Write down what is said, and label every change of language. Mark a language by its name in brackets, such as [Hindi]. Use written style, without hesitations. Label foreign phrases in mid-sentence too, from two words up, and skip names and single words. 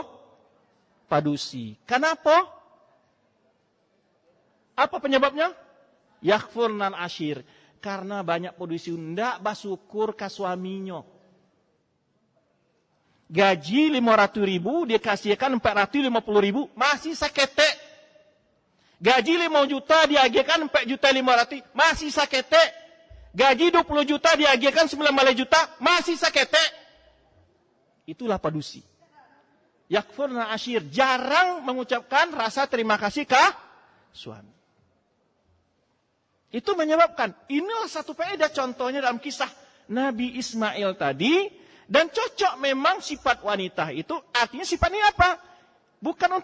[Indonesian] Padusi. Kenapa? Apa penyebabnya? [Arabic] يكفرن العشير. [Indonesian] Karena banyak padusi tidak bersyukur ke suaminya. Gaji 500.000 dia kasihkan 450.000 masih sakete. Gaji 5 juta diagihkan 4.500.000 masih sakete. Gaji 20 juta diagihkan 19 juta masih sakete. Itulah padusi. [Arabic] يكفرن العشير. [Indonesian] Jarang mengucapkan rasa terima kasih ke suami. Itu menyebabkan. Inilah satu faedah contohnya dalam kisah Nabi Ismail tadi. Dan cocok memang sifat wanita itu. Artinya sifat ini apa?